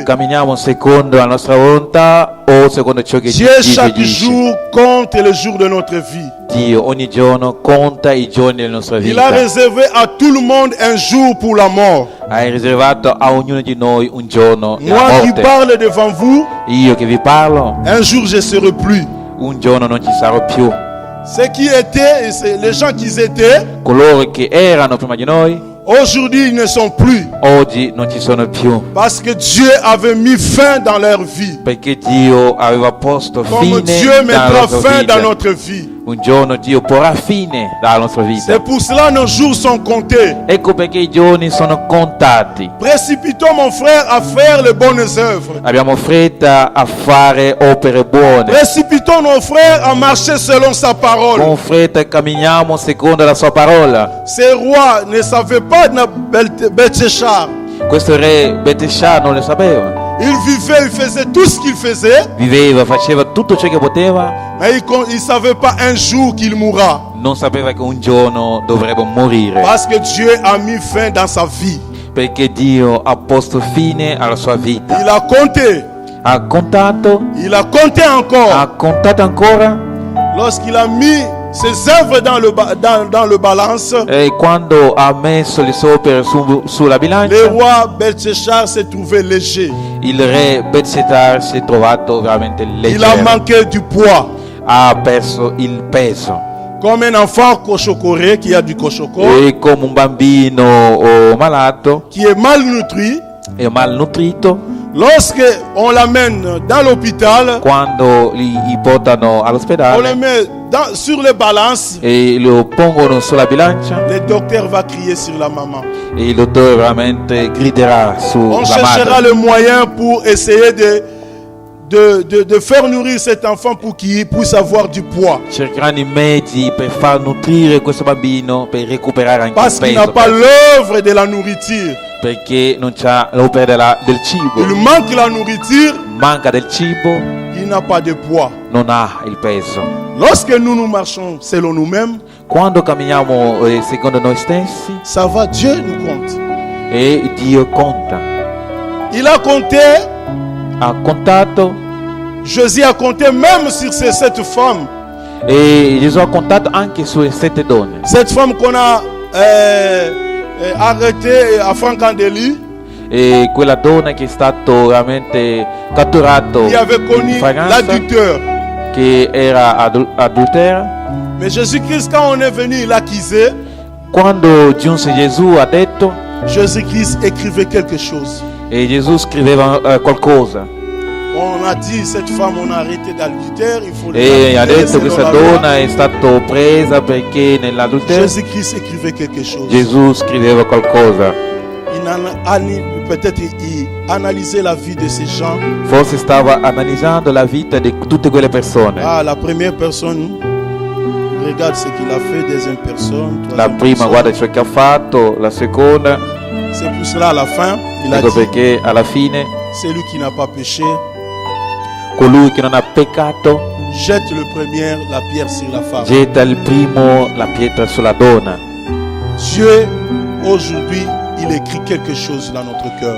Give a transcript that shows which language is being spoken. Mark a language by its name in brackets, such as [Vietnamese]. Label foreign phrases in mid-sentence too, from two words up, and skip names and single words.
[Italian] Camminiamo secondo la nostra volontà o secondo ciò che [French] Dieu [Italian] Dio [French] chaque [Italian] dice? [French] jour compte les jours de notre vie. [Italian] Dio ogni giorno conta i giorni della nostra [French] Il a [Italian] vita. [French] réservé à tout le monde un jour pour la mort. [Italian] Hai riservato a ognuno di noi un giorno della [French] Moi qui [Italian] morte. [French] parle devant vous, [Italian] Io che vi parlo, [French] un jour je serai plus. [Italian] un giorno non ci sarò più. [French] Ceux qui étaient, les gens qui étaient, [Italian] Coloro che erano prima di noi, [French] aujourd'hui ils ne sont plus. [Italian] oggi non ci sono più. [French] Parce que Dieu avait mis fin dans leur vie. [Italian] Perché Dio aveva posto [French] Comme [Italian] fine [French] Dieu [Italian] alla [French] mettra [Italian] nostra [French] fin [Italian] vita. [French] dans notre vie. [Italian] Un giorno Dio porrà fine alla nostra vita. [French] C'est pour cela nos jours sont comptés. [Italian] Ecco perché i giorni sono contati. [French] Précipitons mon frère à faire les bonnes œuvres. [Italian] Abbiamo fretta a fare opere buone. [French] Précipitons nos frères à marcher selon sa parole. [Italian] Con fretta camminiamo secondo la sua parola. [French] Ces rois ne savaient pas de Belteshazzar. [Italian] Questo re Betesha non lo sapeva. [French] Il vivait, il faisait tout ce qu'il faisait, [Italian] Viveva, faceva tutto ciò che poteva. [French] mais il ne savait pas un jour qu'il mourra. [Italian] Non sapeva che un giorno dovrebbe morire. [French] Parce que Dieu a mis fin dans sa vie. [Italian] Perché Dio ha posto fine alla sua vita. [French] Il a compté. [Italian] Ha contato, [French] Il a compté encore. [Italian] ha contato ancora. [French] Lorsqu'il a mis ses œuvres dans le balance, [Italian] E quando ha messo le sue opere sulla [French] le [Italian] bilancia, [French] roi Belteshazzar s'est trouvé léger. [Italian] il re Belshazzar si è trovato veramente [French] Il a [Italian] leggero. [French] manqué du poids. [Italian] Ha perso il peso. [French] Comme un enfant cochocoré qui a du cochoco, [Italian] E come un bambino malato [French] qui est malnutri, [Italian] e malnutrito, [French] lorsque on l'amène dans l'hôpital, [Italian] quando li portano [French] on le [Italian] all'ospedale [French] met sur les balances, [Italian] e lo pongono sulla bilancia, [French] le docteur va crier sur la maman. [Italian] e il dottore veramente griderà [French] On [Italian] sulla [French] cherchera [Italian] madre. [French] le moyen pour essayer de faire nourrir cet enfant pour qu'il puisse avoir du poids. [Italian] Cercheranno i mezzi per far nutrire questo bambino, per recuperare anche [French] Parce [Italian] il [French] qu'il n'a [Italian] peso, [French] pas l'œuvre de la nourriture. [Italian] perché non c'ha l'opera del cibo. [French] Il manque la nourriture, [Italian] Manca del cibo, [French] il n'a pas de poids. [Italian] non ha il peso. [French] Lorsque nous marchons selon nous-mêmes, [Italian] Quando camminiamo secondo noi stessi, [French] ça va, Dieu nous compte. [Italian] e Dio conta. [French] Il a compté, [Italian] Ha contato, [French] Jésus a compté même sur ces 7 femmes. [Italian] e Gesù ha contato anche sulle 7 donne. [French] Cette femme qu'on a arrêtée à Francandeli, [Italian] E quella donna che è stato veramente catturato [French] qui avait [Italian] in [French] connu [Italian] fragranza, [French] l'adducteur. [Italian] che era adultera. [French] Mais Jésus-Christ, quand on est venu l'accusé, [Italian] Quando giunse Gesù ha detto, [French] Jésus-Christ écrivait quelque chose. [Italian] e Gesù scriveva qualcosa, [French] On a dit, cette femme, on a arrêté d'adultère, il faut [Italian] e ha [French] l'acquitter [Italian] detto [French] selon [Italian] questa [French] la loi. [Italian] donna è stata presa perché nell'adulterio. [French] Jésus-Christ écrivait quelque chose. [Italian] Gesù scriveva qualcosa, [French] Peut-être il analysait la vie de ces gens. [Italian] forse stava analizzando la vita di tutte quelle persone. [French] Ah, la première personne, regarde ce qu'il a fait, deuxième personne, [Italian] La [French] troisième [Italian] prima [French] personne. [Italian] guarda ciò che ha fatto, la seconda, [French] C'est pour cela à la fin, il a [Italian] ecco [French] dit, [Italian] perché alla fine [French] celui qui n'a pas péché, [Italian] colui che non ha peccato [French] jette le premier la pierre sur la femme. [Italian] getta il primo la pietra sulla donna. [French] Dieu, aujourd'hui, il écrit quelque chose dans notre cœur.